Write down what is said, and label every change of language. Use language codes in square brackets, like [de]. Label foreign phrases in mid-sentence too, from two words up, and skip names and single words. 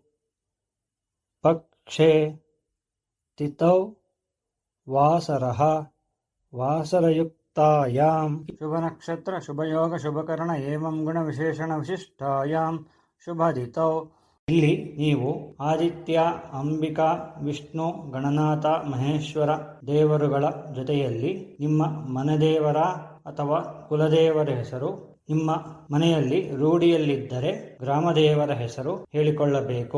[sa] ಪಕ್ಷೆ ತಿಥೌ ವಾಸರಃ ವಾಸರಯುಕ್ತಾಯಾಂ ಶುಭನಕ್ಷತ್ರ ಶುಭಯೋಗ ಶುಭಕರಣ ಏವಂ ಗುಣ ವಿಶೇಷಣ ವಿಶಿಷ್ಟಾಯಾಂ ಶುಭದಿತೌ. [kn] ಇಲ್ಲಿ ನೀವು ಆದಿತ್ಯ, ಅಂಬಿಕಾ, ವಿಷ್ಣು, ಗಣನಾಥ, ಮಹೇಶ್ವರ ದೇವರುಗಳ ಜೊತೆಯಲ್ಲಿ ನಿಮ್ಮ ಮನೆದೇವರ ಅಥವಾ ಕುಲದೇವರ ಹೆಸರು, ನಿಮ್ಮ ಮನೆಯಲ್ಲಿ ರೂಢಿಯಲ್ಲಿದ್ದರೆ ಗ್ರಾಮದೇವರ ಹೆಸರು ಹೇಳಿಕೊಳ್ಳಬೇಕು.